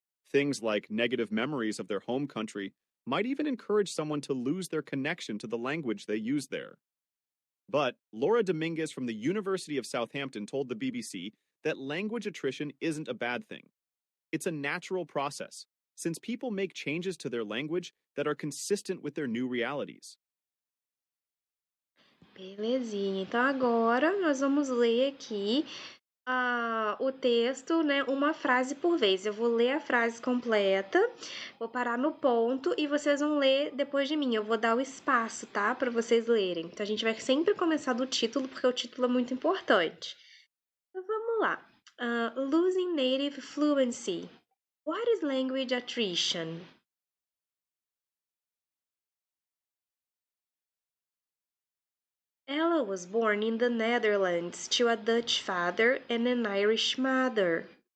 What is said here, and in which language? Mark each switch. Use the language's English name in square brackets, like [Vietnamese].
[English] Things like negative memories of their home country might even encourage someone to lose their connection to the language they use there. But Laura Dominguez from the University of Southampton told the BBC that language attrition isn't a bad thing. It's a natural process, since people make changes to their language that are consistent with their new realities. [Portuguese] Belezinha. Então agora nós vamos ler aqui o texto, né, uma frase por vez. Eu vou ler a frase completa, vou parar no ponto e vocês vão ler depois de mim. Eu vou dar o espaço, tá, para vocês lerem. Então a gente vai sempre começar do título, porque o título é muito importante. Então vamos lá. [English] Losing native fluency. What is language attrition? Ella was born in the Netherlands to a Dutch father and an Irish mother.